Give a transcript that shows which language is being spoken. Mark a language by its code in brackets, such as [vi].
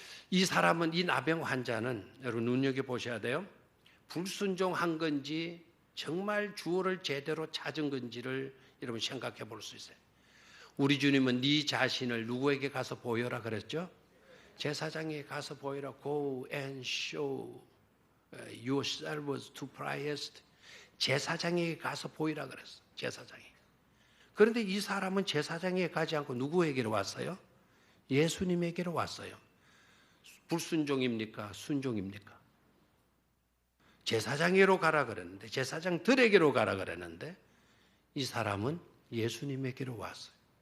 [ko] 이 사람은, 이 나병 환자는 여러분 눈여겨보셔야 돼요. 불순종한 건지 정말 주어를 제대로 찾은 건지를 여러분 생각해 볼 수 있어요. 우리 주님은 네 자신을 누구에게 가서 보여라 그랬죠? 제사장에게 가서 보여라. [en] Go and show yourselves to priest. [ko] 제사장에게 가서 보이라 그랬어. 제사장에게. 그런데 이 사람은 제사장에게 가지 않고 누구에게로 왔어요? 예수님에게로 왔어요. 불순종입니까? 순종입니까? 제사장에게로 가라 그랬는데, 제사장들에게로 가라 그랬는데 이 사람은 예수님에게로 왔어요.